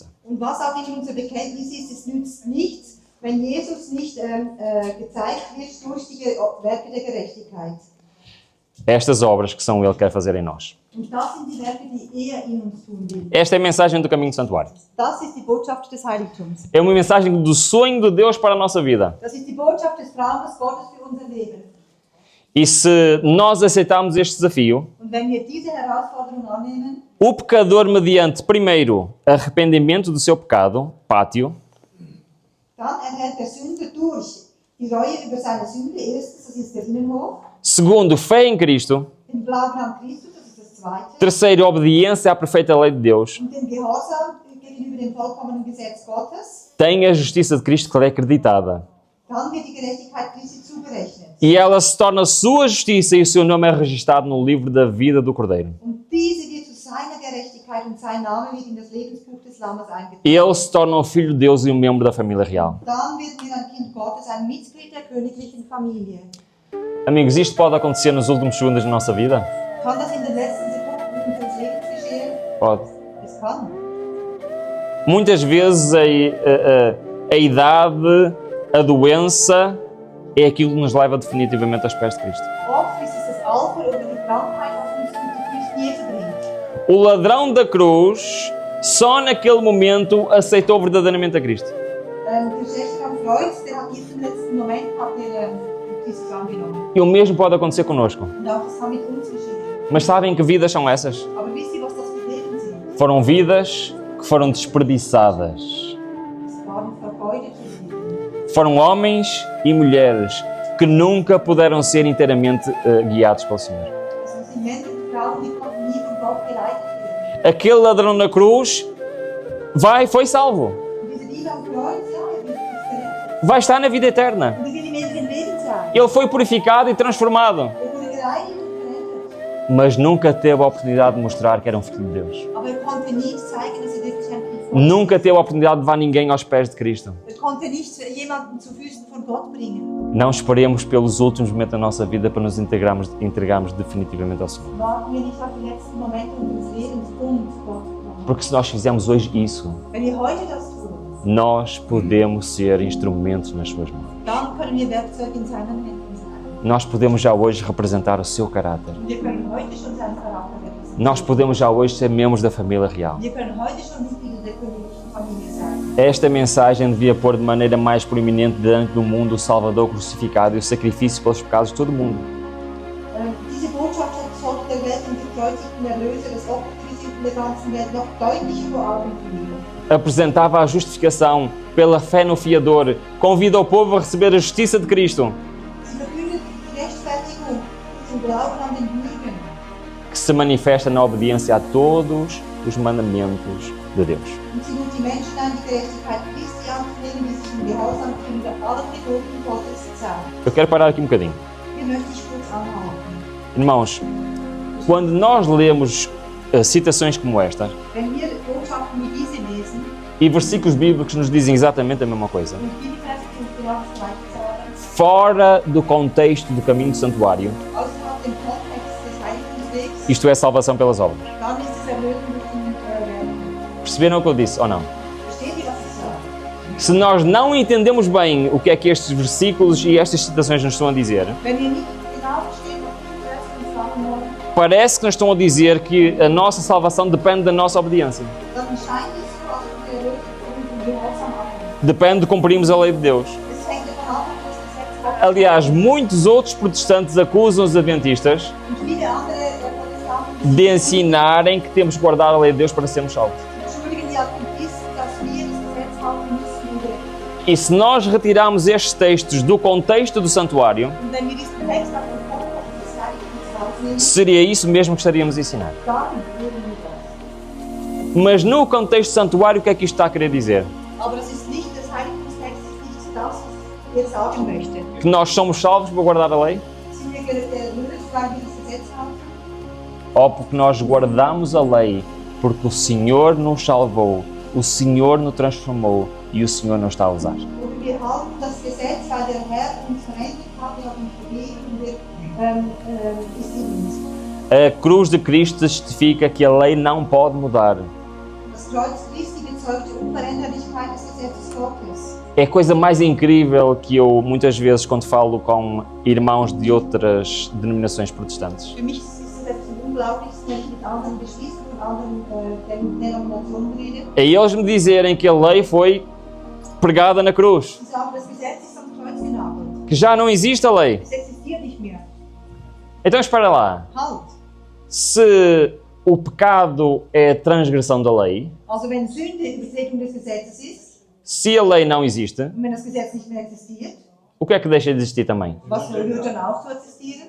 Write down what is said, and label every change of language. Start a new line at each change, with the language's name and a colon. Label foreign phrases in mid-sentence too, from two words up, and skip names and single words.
German: Und was auch immer unser Bekenntnis ist, es nützt nichts, wenn Jesus nicht gezeigt wird durch die Werke der Gerechtigkeit.
Portuguese: Estas obras que são Ele quer fazer em nós.
German: Und das sind die Werke, die er in uns tun will.
Portuguese: Esta é a mensagem do caminho do santuário.
German: Das ist die Botschaft des Heiligtums.
Portuguese: É uma mensagem do sonho de Deus para a nossa vida.
German: Das ist die Botschaft des Traumes Gottes für unser Leben.
Portuguese: E se nós aceitarmos este desafio,
German: Und wenn wir diese Herausforderung annehmen,
Portuguese: o pecador, mediante, primeiro, arrependimento do seu pecado, pátio,
German: dann erhält der Sünder durch die Reue über seine Sünde, erstens, das ist der Innenhof,
Portuguese: segundo, fé em Cristo,
German: den Glauben an Christus, das ist das Zweite,
Portuguese: terceiro, obediência à perfeita lei de Deus,
German: und den Gehorsam gegenüber dem vollkommenen Gesetz Gottes,
Portuguese: tem a justiça de Cristo que lhe é acreditada.
German: dann wird die Gerechtigkeit Christi zugerechnet.
Portuguese: E ela se torna sua justiça e o seu nome é registrado no livro da vida do Cordeiro.
German: Und diese wird zu seiner Gerechtigkeit und sein Name wird in das Lebensbuch des Lammes eingetragen.
Portuguese: Ele se torna um filho de Deus e um membro da família real.
German: Dann wird wir ein Kind Gottes, ein Mitglied der königlichen Familie.
Portuguese: Amigos, isto pode acontecer nos últimos segundos da nossa vida?
German: Kann das in den letzten Sekunden unseres Lebens geschehen?
Portuguese: Pode.
German: Es kann.
Portuguese: Muitas vezes a idade, a doença, é aquilo que nos leva definitivamente aos pés de Cristo.
German: Oft ist es das Alter oder die Krankheit, was uns zu Knie bringt.
Portuguese: O ladrão da cruz, só naquele momento, aceitou verdadeiramente a Cristo.
German: Der Schächer am Kreuz, der hat diesen letzten Moment Jesus angenommen.
Portuguese: E o mesmo pode acontecer connosco.
German: Und auch das kann mit uns geschehen.
Portuguese: Mas sabem que vidas são essas?
German: Aber wisst ihr, was das für Leben sind?
Portuguese: Foram vidas que foram desperdiçadas.
German: Es waren vergeudete Leben.
Portuguese: Foram homens e mulheres que nunca puderam ser inteiramente guiados pelo Senhor.
German: Es sind Männer und Frauen, die konnten nie von Gott geleitet werden.
Portuguese: Aquele ladrão na cruz foi salvo.
German: Und dieser Dieb am Kreuz, ja, er wird gerettet.
Portuguese: Vai estar na vida eterna.
German: Und er wird im ewigen Leben sein.
Portuguese: Ele foi purificado e transformado.
German: Er wurde gereinigt und gerettet.
Portuguese: Mas nunca teve a oportunidade de mostrar que era um filho de Deus.
German: Aber er konnte nicht zeigen, dass er wirklich ein Kind Gottes ist.
Portuguese: Nunca teve a oportunidade de levar ninguém aos pés de Cristo.
German: Er konnte nicht jemanden zu Füßen von Gott bringen.
Portuguese: Não esperemos pelos últimos momentos da nossa vida para nos entregarmos definitivamente ao Senhor.
German: Warten wir nicht auf die letzten Momente unseres Lebens, Gott zu kommen.
Portuguese: Porque se nós fizermos hoje isso,
German: Wenn wir heute das tun,
Portuguese: nós podemos ser instrumentos nas suas mãos.
German: dann können wir Werkzeuge in seinen Händen sein.
Portuguese: Nós podemos já hoje representar o seu caráter.
German: Und wir können heute schon seinen Charakter repräsentieren.
Portuguese: Nós podemos já hoje ser membros da família real.
German: Wir können heute schon Mitglieder der königlichen Familie sein.
Portuguese: Esta mensagem devia pôr de maneira mais proeminente diante do mundo o Salvador crucificado e o sacrifício pelos pecados de todo o mundo.
German: Diese Botschaft sollte der Welt den gekreuzigten Erlöser, das Opfer für die Sünden der ganzen Welt noch deutlicher vor Augen führen.
Portuguese: Apresentava a justificação pela fé no Fiador, convida o povo a receber a justiça de Cristo,
German: Sie verkündet die Rechtfertigung zum Glauben an den Lügen,
Portuguese: que se manifesta na obediência a todos os mandamentos de Deus.
German: und sie lud die Menschen ein, die Gerechtigkeit Christi anzunehmen, die sich im Gehorsam gegenüber allen Geboten Gottes zeigen.
Portuguese: Eu quero parar aqui um bocadinho.
German: Hier möchte ich kurz anhalten.
Portuguese: Irmãos, quando nós lemos citações como esta
German: Wenn wir Botschaften wie diese lesen
Portuguese: e versículos bíblicos nos dizem exatamente a mesma coisa,
German: und Bibelverse die uns genau das Gleiche sagen,
Portuguese: fora do contexto do caminho do santuário,
German: außerhalb dem Kontext des Heiligtumswegs,
Portuguese: isto é salvação pelas obras.
German: dann ist es Erlösung durch den Werden.
Portuguese: Perceberam o que eu disse ou não?
German: Versteht ihr, was ich sage?
Portuguese: Se nós não entendemos bem o que é que estes versículos e estas citações nos estão a dizer,
German: Wenn wir nicht genau verstehen, was die Verse uns sagen wollen,
Portuguese: parece que nos estão a dizer que a nossa salvação depende da nossa obediência.
German: dann scheint es so, als ob die Erlösung von unserem Gehorsam abhängt.
Portuguese: Depende de cumprirmos a lei de Deus.
German: Es hängt davon ab, ob das Gesetz Gottes
Portuguese: Aliás, muitos outros protestantes acusam os adventistas
German: und viele andere Protestanten
Portuguese: de ensinarem que temos que guardar a lei de Deus para sermos salvos.
German: entschuldigen die Adventisten, dass wir das Gesetz halten müssen, um gerettet
Portuguese: E se nós retirarmos estes textos do contexto do santuário,
German: Und wenn wir diesen Text auf den Kopf des Heiligtums rausnehmen,
Portuguese: seria isso mesmo que estaríamos a ensinar.
German: dann würden wir das.
Portuguese: Mas no contexto do santuário, o que é que isto está a querer dizer?
German: Aber das ist nicht, das Heiligungstext ist nicht das, was er sagen möchte.
Portuguese: Que nós somos salvos por guardar a lei?
German: Sind wir erlöst, weil wir das Gesetz haben?
Portuguese: Ou porque nós guardamos a lei porque o Senhor nos salvou, o Senhor nos transformou e o Senhor nos está a usar?
German: Oder wir halten das Gesetz, weil der Herr uns verändert hat, er hat uns vergeben und ist in uns.
Portuguese: A cruz de Cristo testifica que a lei não pode mudar.
German: Das Kreuz Christi bezeugt die Unveränderlichkeit des Gesetzes Gottes.
Portuguese: É a coisa mais incrível que eu, muitas vezes, quando falo com irmãos de outras denominações protestantes.
German: Für mich ist es etwas Unglaublichste, wenn ich mit anderen Geschwistern und anderen Denominationen rede.
Portuguese: É eles me dizerem que a lei foi pregada na cruz,
German: Sie sagen, das Gesetz ist am Kreuz genagelt.
Portuguese: que já não existe a lei.
German: Es existiert nicht mehr.
Portuguese: Então espera lá,
German: Halt!
Portuguese: se o pecado é a transgressão da lei,
German: Also wenn Sünde Übertretung des Gesetzes ist
Portuguese: se a lei não existe,
German: und wenn das Gesetz nicht mehr existiert,
Portuguese: o que é que deixa de existir também?
German: was hört dann auf zu existieren?